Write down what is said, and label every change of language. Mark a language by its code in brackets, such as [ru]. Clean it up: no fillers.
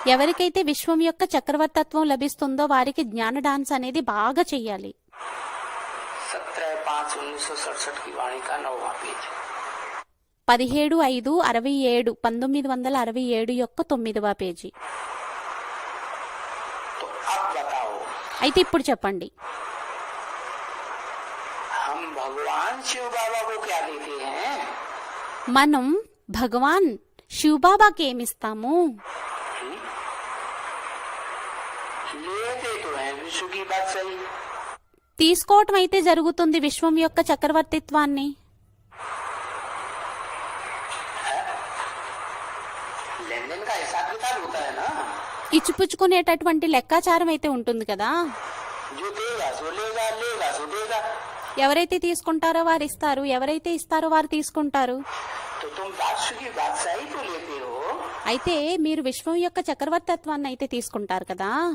[te] ఎవరికైతే విశ్వం యొక్క చక్రవర్తత్వం లభిస్తుందో వారికి జ్ఞాన డాన్స్ అనేది బాగా చెయ్యాలి. [hi] 17/5/1967 की वाणी का 9वां पेज। [te] 17/5/67 1967 యొక్క 9వ పేజీ. [hi] तो अब बताओ, [te] అయితే ఇప్పుడు చెప్పండి, [hi] हम भगवान शिव बाबा को क्या देते हैं? [te] మనం భగవాన్ శివబాబాకి ఏమిస్తాము? [hi] लेते तो हैं विश्व की बात सही, [te] తీసుకోవటం అయితే జరుగుతుంది విశ్వం యొక్క చక్రవర్తిత్వాన్ని. [hi] लेन देन का हिसाब किताब होता है ना, [te] ఇచ్చిపుచ్చుకునేటటువంటి లెక్కాచారం అయితే ఉంటుంది కదా. [hi] जो देगा सो लेगा, लेगा सो देगा। [te] ఎవరైతే తీసుకుంటారో వారు ఇస్తారు, ఎవరైతే ఇస్తారో వారు తీసుకుంటారు. [hi] तो तुम विश्व की बात सही तो लेते हो, [te] అయితే మీరు విశ్వం యొక్క చక్రవర్తత్వాన్ని అయితే తీసుకుంటారు కదా.